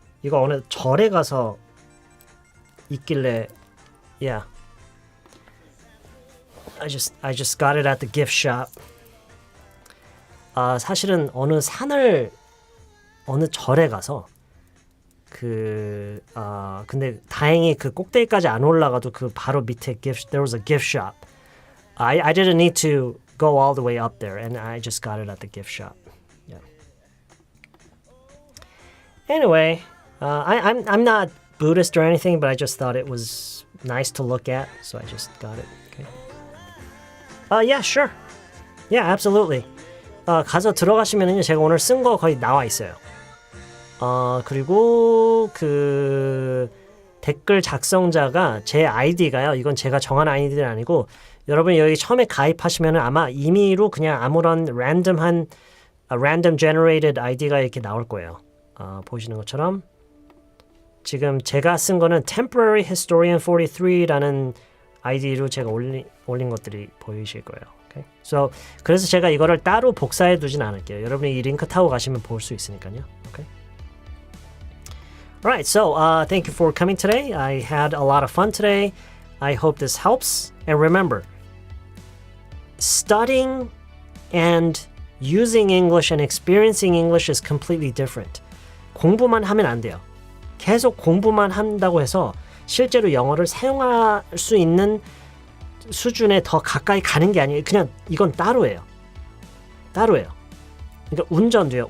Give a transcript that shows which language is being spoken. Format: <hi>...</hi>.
<ko>이거 어느 절에 가서 있길래, yeah.</ko> <en>I just got it at the gift shop.</en> <ko>사실은 어느 절에 가서 근데 다행히 그 꼭대기까지 안 올라가도 그 바로 밑에</ko> <en>there was a gift shop. I didn't need to go all the way up there, and I just got it at the gift shop. Yeah. Anyway, I'm not Buddhist or anything, but I just thought it was nice to look at, so I just got it. Okay. Yeah, sure. Yeah, absolutely.</en> <ko>가서 들어가시면은요, 제가 오늘 쓴 거 거의 나와 있어요. 그리고 그 댓글 작성자가 제 아이디가요. 이건 제가 정한 아이디는 아니고 여러분이 여기 처음에 가입하시면은 아마 임의로 그냥 아무런</ko> <en>random generated</en> <ko>아이디가 이렇게 나올 거예요. 보시는 것처럼 지금 제가 쓴 거는 temporary historian 43라는 아이디로 제가 올린 것들이 보이실 거예요.</ko> <en>Okay?</en> <ko>So, 그래서 제가 이거를 따로 복사해 두진 않을게요. 여러분이 이 링크 타고 가시면 볼 수 있으니까요.</ko> <en>Okay? Alright, so thank you for coming today. I had a lot of fun today. I hope this helps. And remember, studying and using English and experiencing English is completely different.</en> <ko>공부만 하면 안 돼요. 계속 공부만 한다고 해서 실제로 영어를 사용할 수 있는 수준에 더 가까이 가는 게 아니에요. 그냥 이건 따로예요. 따로예요. 그러니까 운전도요.</ko>